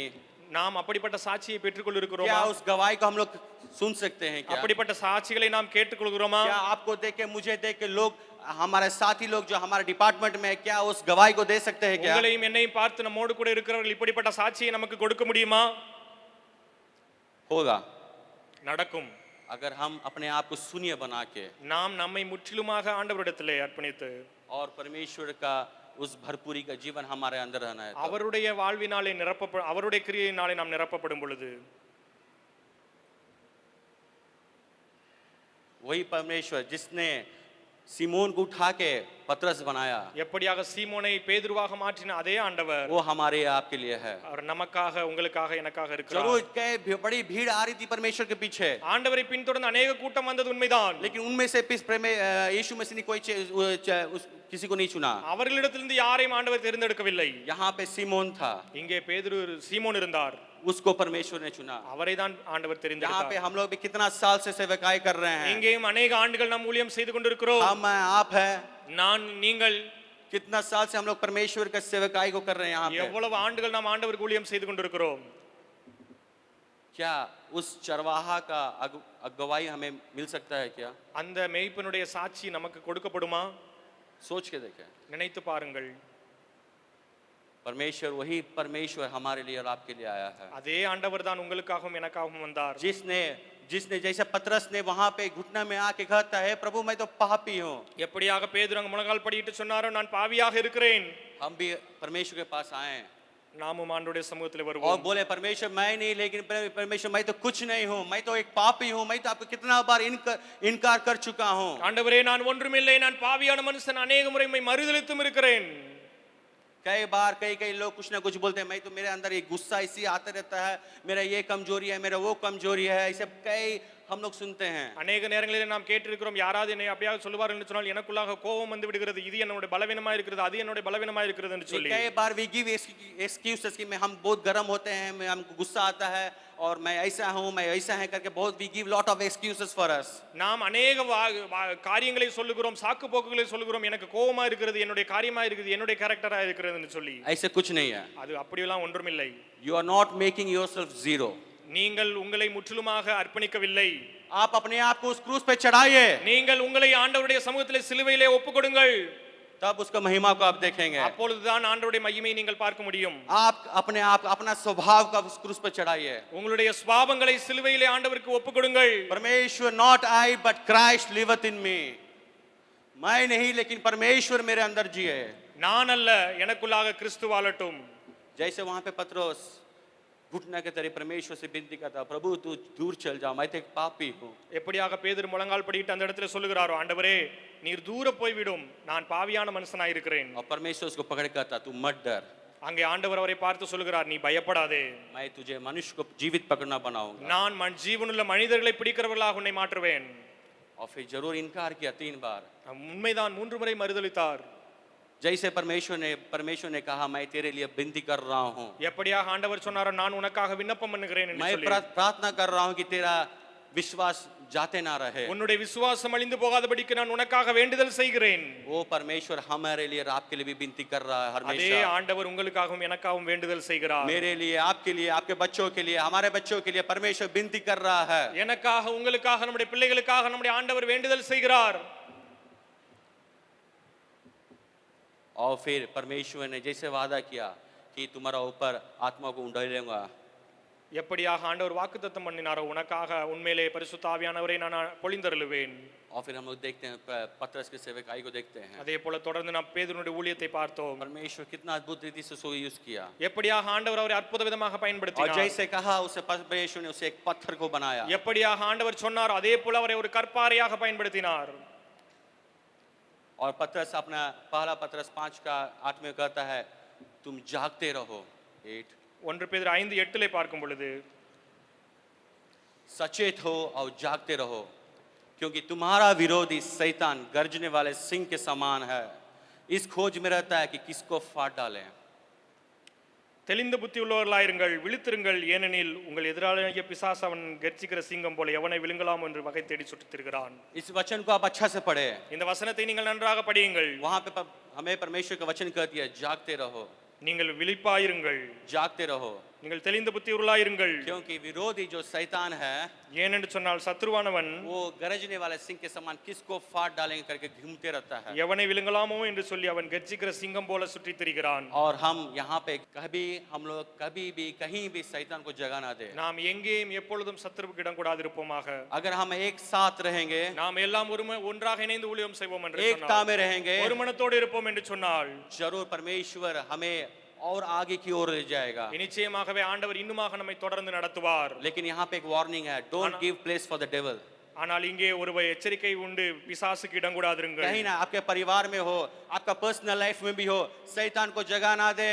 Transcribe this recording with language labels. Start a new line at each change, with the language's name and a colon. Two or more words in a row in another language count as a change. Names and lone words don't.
Tamil: நாம் அப்படிப்பட்ட சாட்சியை பெற்றுக்கொள்ள இருக்கிறோமா?
Hindi: क्या उस गवाही को हम लोग सुन सकते हैं क्या?
Tamil: அப்படிப்பட்ட சாட்சிகளை நாம் கேட்டுக்கொள்கிறோமா?
Hindi: क्या आपको देख के मुझे देख के लोग, हमारे साथी लोग जो हमारे डिपार्टमेंट में, क्या उस गवाही को दे सकते हैं क्या?
Tamil: உங்களையும் என்னையும் பார்த்து நம்மோடு கூட இருக்கிறவர்கள் இப்படிப்பட்ட சாட்சியை நமக்கு கொடுக்க முடியுமா?
Hindi: होगा
Tamil: நடக்கும்.
Hindi: अगर हम अपने आप को शून्य बना के
Tamil: நாம் நம்மை முற்றிலுமாக ஆண்டவரிடத்திலே அர்ப்பணித்து
Hindi: और परमेश्वर का उस भरपूरी का जीवन हमारे अंदर रहना है,
Tamil: அவருடைய வாழ்வினாலே அவருடைய கிரியையினாலே நாம் நிரப்பப்படும் பொழுது
Hindi: वही परमेश्वर जिसने सिमोन को उठा के पतरस बनाया,
Tamil: எப்படியாக சீமோனை பேதுருவாக மாற்றின அதே ஆண்டவர்
Hindi: वो हमारे आपके लिए है।
Tamil: அவர் நமக்காக உங்களுக்காக எனக்காக இருக்கிறார்.
Hindi: जरूर कई बड़ी भीड़ आ रही थी परमेश्वर के पीछे,
Tamil: ஆண்டவரை பின்தொடர்ந்து अनेक கூட்டம் वंदது உண்மைதான்.
Hindi: लेकिन उनमें से यीशु मसीह ने कोई किसी को नहीं चुना।
Tamil: அவர்களிடத்திலிருந்து யாரையும் ஆண்டவர் தேர்ந்தெடுக்கவில்லை.
Hindi: यहाँ पे सिमोन था,
Tamil: இங்கே பேதுரு சீமோன் இருந்தார்,
Hindi: उसको परमेश्वर ने चुना।
Tamil: அவரை தான் ஆண்டவர்
Hindi: यहाँ पे
Tamil: தெரிந்தெடுத்தார்.
Hindi: हम लोग भी कितना साल से सेवकाई कर रहे हैं,
Tamil: இங்கேயும் अनेक ஆண்டுகள் நாம் ஊழியம் செய்து கொண்டிருக்கிறோம்.
Hindi: हम आप है,
Tamil: நான் நீங்கள்
Hindi: कितना साल से हम लोग परमेश्वर का सेवकाई को कर रहे हैं यहाँ पे।
Tamil: எவ்வளவு ஆண்டுகள் நாம் ஆண்டவருக்கு ஊழியம் செய்து கொண்டிருக்கிறோம்.
Hindi: क्या उस चरवाहा का अगुवाई हमें मिल सकता है क्या?
Tamil: அந்த மேய்ப்பனுடைய சாட்சி நமக்கு கொடுக்கப்படுமா?
Hindi: सोच के देखें।
Tamil: நினைத்து பாருங்கள்.
Hindi: परमेश्वर वही परमेश्वर हमारे लिए और आपके लिए आया है,
Tamil: அதே ஆண்டவர் தான் உங்களுக்காகவும் எனக்காகவும் வந்தார்.
Hindi: जिसने जैसे पतरस ने वहां पे घुटना में आके कहता है, प्रभु मैं तो पापी हूँ।
Tamil: எப்படியாக பேதுரு அங்க முழங்கால் படியிட்டு சொன்னாரோ, நான் பாவியாக இருக்கிறேன்.
Hindi: हम भी परमेश्वर के पास आए
Tamil: நாமும் ஆண்டவருடைய சமூகத்தில்
Hindi: और
Tamil: வருவோம்.
Hindi: बोले, परमेश्वर मैं नहीं, लेकिन परमेश्वर मैं तो कुछ नहीं हूँ, मैं तो एक पापी हूँ, मैं तो आपको कितना बार इनकार कर चुका हूँ।
Tamil: ஆண்டவரே நான் ஒன்றுமில்லை, நான் பாவியான மனுஷன், अनेक முறை உம்மை மறுதலித்தும் இருக்கிறேன்.
Hindi: कई बार कई लोग कुछ ना कुछ बोलते हैं, मैं तो मेरे अंदर ये गुस्सा इसी आता रहता है, मेरा ये कमजोरी है, मेरा वो कमजोरी है, ऐसे कई हम लोग सुनते हैं।
Tamil: अनेक நேரங்களிலே நாம் கேட்டிருக்கிறோம், யாராவது என்னை அப்படியே சொல்லுவார்கள் என்று சொன்னால் எனக்குள்ளாக கோபம் வந்து விடுகிறது, இது என்னோட பலவீனமா இருக்கிறது, அது என்னோட பலவீனமா இருக்கிறது என்று சொல்லி.
Hindi: कई बार
English: we give excuses
Hindi: कि हम बहुत गर्म होते हैं, हमको गुस्सा आता है और मैं ऐसा हूँ, मैं ऐसा है करके बहुत
English: we give lot of excuses for us.
Tamil: நாம் अनेक காரியங்களை சொல்லுகிறோம், சாக்கு போக்குகளை சொல்லுகிறோம், எனக்கு கோபமா இருக்கிறது, என்னுடைய காரியமா இருக்குது, என்னுடைய கேரக்டரா இருக்கிறது என்று சொல்லி.
Hindi: ऐसे कुछ नहीं है।
Tamil: அது அப்படியெல்லாம் ஒன்றுமில்லை.
English: You are not making yourself zero.
Tamil: நீங்கள் உங்களை முற்றிலுமாக அர்ப்பணிக்கவில்லை.
Hindi: आप अपने आप को उस क्रूस पे चढ़ाइए,
Tamil: நீங்கள் உங்களை ஆண்டவருடைய சமூகத்திலே சிலுவையிலே ஒப்புக்கொடுங்கள்.
Hindi: तब उसका महिमा को आप देखेंगे।
Tamil: அப்பொழுதுதான் ஆண்டவருடைய மகிமையை நீங்கள் பார்க்க முடியும்.
Hindi: आप अपने आप अपना स्वभाव का उस क्रूस पे चढ़ाइए।
Tamil: உங்களுடைய சுபாவங்களை சிலுவையிலே ஆண்டவருக்கு ஒப்புக்கொடுங்கள்.
Hindi: परमेश्वर,
English: not I but Christ liveth in me.
Hindi: मैं नहीं, लेकिन परमेश्वर मेरे अंदर जिए।
Tamil: நான் அல்ல, எனக்குள்ளாக கிறிஸ்து வாழட்டும்.
Hindi: जैसे वहां पे पतरस घुटना के तरह परमेश्वर से विनती करता, प्रभु तू दूर चल जा, मैं तो एक पापी हूँ।
Tamil: எப்படியாக பேதுரு முழங்கால் படியிட்டு அந்த இடத்துல சொல்லுகிறாரோ, ஆண்டவரே நீர் தூர போய்விடும், நான் பாவியான மனுஷனாய் இருக்கிறேன்.
Hindi: और परमेश्वर उसको पकड़ कहता, तू मत डर,
Tamil: அங்கே ஆண்டவர் அவரை பார்த்து சொல்கிறார், நீ பயப்படாதே,
Hindi: मैं तुझे मनुष्य को जीवित पकड़ना बनाऊंगा।
Tamil: நான் ஜீவனுள்ள மனிதர்களை பிடிக்கிறவர்களாக உன்னை மாற்றுவேன்.
Hindi: और फिर जरूर इनकार किया 3 बार।
Tamil: உண்மைதான், 3 முறை மறுதலித்தார்.
Hindi: जैसे परमेश्वर ने कहा मैं तेरे लिए विनती कर रहा हूँ,
Tamil: எப்படியாக ஆண்டவர் சொன்னாரோ, நான் உனக்காக விண்ணப்பம் பண்ணுகிறேன் என்று
Hindi: मैं
Tamil: சொல்லி,
Hindi: प्रार्थना कर रहा हूँ कि तेरा विश्वास जाते ना रहे।
Tamil: உன்னுடைய விசுவாசம் அழிந்து போகாதபடிக்கு நான் உனக்காக வேண்டுதல் செய்கிறேன்.
Hindi: वो परमेश्वर हमारे लिए और आपके लिए भी विनती कर रहा है
Tamil: அதே
Hindi: हमेशा।
Tamil: ஆண்டவர் உங்களுக்காகவும் எனக்காகவும் வேண்டுதல் செய்கிறார்.
Hindi: मेरे लिए, आपके लिए, आपके बच्चों के लिए, हमारे बच्चों के लिए परमेश्वर विनती कर रहा है।
Tamil: எனக்காக, உங்களுக்காக, நம்முடைய பிள்ளைகளுக்காக நம்முடைய ஆண்டவர் வேண்டுதல் செய்கிறார்.
Hindi: और फिर परमेश्वर ने जैसे वादा किया कि तुम्हारा ऊपर आत्मा को उंडेलूंगा,
Tamil: எப்படியாக ஆண்டவர் வாக்குத்தத்தம் பண்ணினாரோ, உனக்காக உண்மையிலே பரிசுத்த ஆவியானவரை நான் பொழிந்தருளுவேன்.
Hindi: और फिर हम लोग देखते हैं पतरस के सेवकाई को देखते हैं,
Tamil: அதே போல தொடர்ந்து நாம் பேதுருடைய ஊழியத்தை பார்த்தோம்.
Hindi: परमेश्वर कितना अद्भुत रीति से उसको यूज किया।
Tamil: எப்படியாக ஆண்டவர் அவரை அற்புத விதமாக
Hindi: और
Tamil: பயன்படுத்தினார்.
Hindi: जैसे कहा उसे परमेश्वर ने उसे एक पत्थर को बनाया।
Tamil: எப்படியாக ஆண்டவர் சொன்னார், அதே போல அவரை ஒரு கற்பாறையாக பயன்படுத்தினார்.
Hindi: और पतरस अपना पहला पतरस 5 का 8 में कहता है तुम जागते रहो। 8
Tamil: 1 பேதுரு 5:8 பார்க்கும் பொழுது,
Hindi: सचेत हो और जागते रहो क्योंकि तुम्हारा विरोधी शैतान गर्जने वाले सिंह के समान है, इस खोज में रहता है कि किसको फाड़ डाले।
Tamil: தெளிந்த புத்தி உள்ளவர்களாயிருங்கள், விழித்திருங்கள், ஏனெனில் உங்கள் எதிராளியாகிய பிசாசு அவன் கர்ஜிக்கிற சிங்கம் போல எவனை விழுங்கலாம் என்று வகை தேடி சுற்றித் திரிகிறான்.
Hindi: इस वचन को आप अच्छा से पढ़े।
Tamil: இந்த வசனத்தை நீங்கள் நன்றாக படியுங்கள்.
Hindi: वहां पे हमें परमेश्वर का वचन कहती है जागते रहो,
Tamil: நீங்கள் விழிப்பாயிருங்கள்,
Hindi: जागते रहो,
Tamil: நீங்கள் தெளிந்த புத்தி உள்ளாயிருங்கள்.
Hindi: क्योंकि विरोधी जो शैतान है
Tamil: ஏனென்று சொன்னால் சத்ருவானவன்
Hindi: वो गरजने वाले सिंह के समान किसको फाड़ डालेंगे करके घूमते रहता है।
Tamil: எவனை விழுங்கலாமோ என்று சொல்லி அவன் கர்ஜிக்கிற சிங்கம் போல சுற்றித் திரிகிறான்.
Hindi: और हम यहाँ पे हम लोग कभी भी कहीं भी शैतान को जगह ना दे।
Tamil: நாம் எங்கேயும் எப்பொழுதும் சத்துருவுக்கு இடம் கூடாதிருப்போமாக.
Hindi: अगर हम एक साथ रहेंगे,
Tamil: நாம் எல்லாம் ஒன்றாக இணைந்து ஊழியம் செய்வோம் என்று
Hindi: एकता
Tamil: சொன்னார்,
Hindi: में रहेंगे,
Tamil: ஒரு மனத்தோடு இருப்போம் என்று சொன்னால்,
Hindi: जरूर परमेश्वर हमें और आगे की ओर ले जाएगा।
Tamil: நிச்சயமாகவே ஆண்டவர் இன்னுமாக நம்மை தொடர்ந்து நடத்துவார்.
Hindi: लेकिन यहाँ पे एक वार्निंग है,
English: Don't give place for the devil.
Tamil: ஆனால் இங்கே ஒரு எச்சரிக்கை உண்டு, பிசாசுக்கு இடம் கூடாதிருங்கள்.
Hindi: कहीं ना आपके परिवार में हो, आपका
English: personal life
Hindi: में भी हो, शैतान को जगह ना दे।